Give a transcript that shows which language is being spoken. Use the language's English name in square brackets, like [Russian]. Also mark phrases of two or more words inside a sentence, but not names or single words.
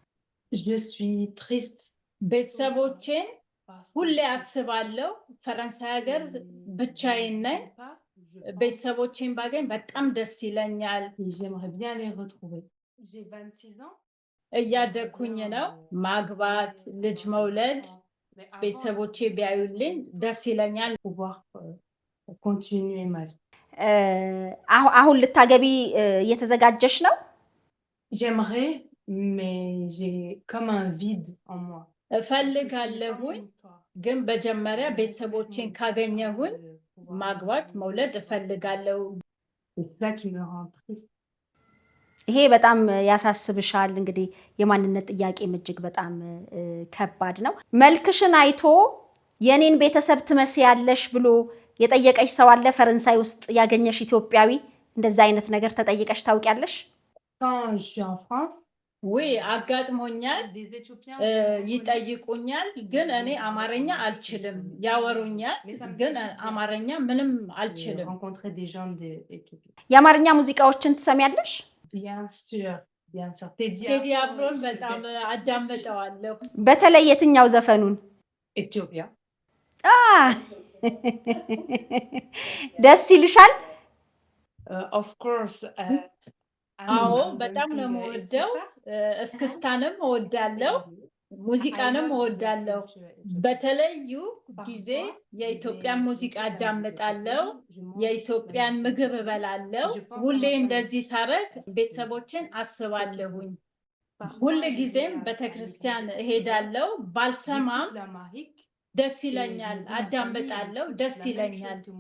[Amharic] ቤተሰቦቼን ሁሌ አስባለሁ። ፈረንሳይ ሀገር ብቻዬን ነኝ። ቤተሰቦቼን ባገኝ በጣም ደስ ይለኛል። እያደግኩኝ ነው። ማግባት፣ ልጅ መውለድ ቤተሰቦቼ ቢያዩልኝ ደስ ይለኛል። አሁን ልታገቢ እየተዘጋጀሽ ነው? [French] J'aimerais, mais j'ai comme un vide en moi. [Amharic] እፈልጋለሁኝ ግን በመጀመሪያ ቤተሰቦቼን ካገኘሁኝ ማግባት መውለድ እፈልጋለሁ። [French] C'est ça qui me rend triste. [Amharic] ይሄ በጣም ያሳስብሻል። እንግዲህ የማንነት ጥያቄም እጅግ በጣም ከባድ ነው። መልክሽን አይቶ የኔን ቤተሰብ ትመስያለሽ ብሎ የጠየቀሽ ሰው አለ? ፈረንሳይ ውስጥ ያገኘሽ ኢትዮጵያዊ እንደዛ አይነት ነገር ተጠይቀሽ ታውቂያለሽ? [French] Quand je suis en France, [Amharic] ውይ አጋጥሞኛል። [French] des Éthiopiens [Amharic] ይጠይቁኛል ግን እኔ አማርኛ አልችልም። ያወሩኛል ግን አማርኛ ምንም አልችልም። [French] rencontrer des gens d'Éthiopie. [Amharic] የአማርኛ ሙዚቃዎችን ትሰሚያለሽ? [French] Bien sûr, bien sûr. [Amharic] ቴዲ አፍሮን በጣም አዳምጠዋለሁ። በተለይ የትኛው ዘፈኑን? Éthiopia. ደስ ይልሻል? [English] Of course. [Amharic] አዎ በጣም ነው የምወደው። እስክስታንም እወዳለሁ፣ ሙዚቃንም እወዳለሁ። በተለዩ ጊዜ የኢትዮጵያን ሙዚቃ አዳምጣለሁ፣ የኢትዮጵያን ምግብ እበላለሁ። ሁሌ እንደዚህ ሳረግ ቤተሰቦችን አስባለሁኝ። ሁል ጊዜም ቤተክርስቲያን እሄዳለሁ። ባልሰማም ደስ ይለኛል፣ አዳምጣለሁ፣ ደስ ይለኛል።